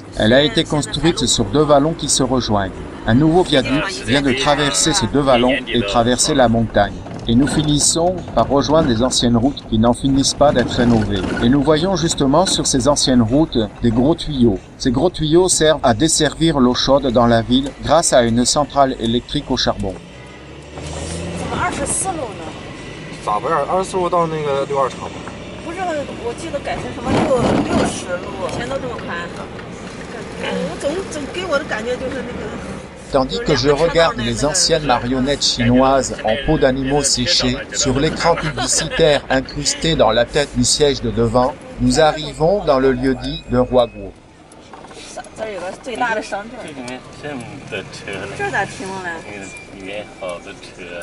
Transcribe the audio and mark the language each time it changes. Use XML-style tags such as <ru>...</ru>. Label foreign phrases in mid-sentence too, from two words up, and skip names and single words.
<fr>Elle a été construite sur 2 vallons qui se rejoignent. Un nouveau viaduc vient de traverser ces 2 vallons et traverser la montagne. Et nous finissons par rejoindre les anciennes routes qui n'en finissent pas d'être rénovées. Et nous voyons justement sur ces anciennes routes des gros tuyaux. Ces gros tuyaux servent à desservir l'eau chaude dans la ville grâce à une centrale électrique au charbon.</fr> <zh>怎么24路呢？咋不24路到那个62厂吗？不是，我记得改成什么60路，以前都这么宽。我总给我的感觉就是那个。</zh> <fr>Tandis que je regarde les anciennes marionnettes chinoises en peau d'animaux séchés sur l'écran publicitaire incrusté dans la tête du siège de devant, nous arrivons dans le lieu-dit de Huaguo.</fr> <zh>这儿有个最大的商镇。这里面这么多车呢，这咋停了呢？里面好多车。</zh>